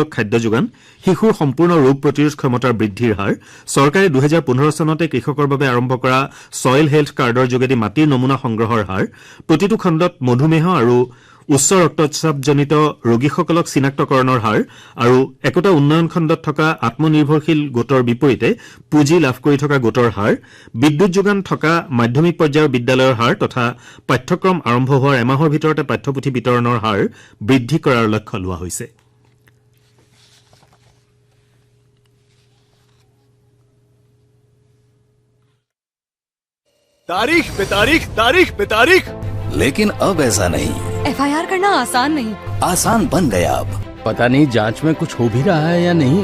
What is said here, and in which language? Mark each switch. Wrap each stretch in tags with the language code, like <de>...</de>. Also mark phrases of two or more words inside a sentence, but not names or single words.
<as>খাদ্য যোগান, শিশুৰ সম্পূৰ্ণ ৰোগ প্ৰতিৰোধ ক্ষমতাৰ বৃদ্ধিৰ হাৰ, চৰকাৰে 2015 চনতে কৃষকৰ বাবে আৰম্ভ কৰা ছইল হেল্থ কাৰ্ডৰ যোগেদি মাটিৰ নমুনা সংগ্ৰহৰ হাৰ, প্ৰতিটো খণ্ডত মধুমেহ আৰু উচ্চ ৰক্তচাপজনিত ৰোগীসকলক চিনাক্তকৰণৰ হাৰ আৰু একোটা উন্নয়ন খণ্ডত থকা আত্মনিৰ্ভৰশীল গোটৰ বিপৰীতে পুঁজি লাভ কৰি থকা গোটৰ হাৰ, বিদ্যুৎ যোগান থকা মাধ্যমিক পৰ্যায়ৰ বিদ্যালয়ৰ হাৰ তথা পাঠ্যক্ৰম আৰম্ভ হোৱাৰ এমাহৰ ভিতৰতে পাঠ্যপুথি বিতৰণৰ হাৰ বৃদ্ধি কৰাৰ লক্ষ্য লোৱা হৈছে।</as> <hi>तारीख पे तारीख, तारीख पे तारीख, लेकिन अब ऐसा नहीं। FIR करना आसान नहीं, आसान बन गया अब। पता नहीं जांच में कुछ हो भी रहा है या नहीं।</hi>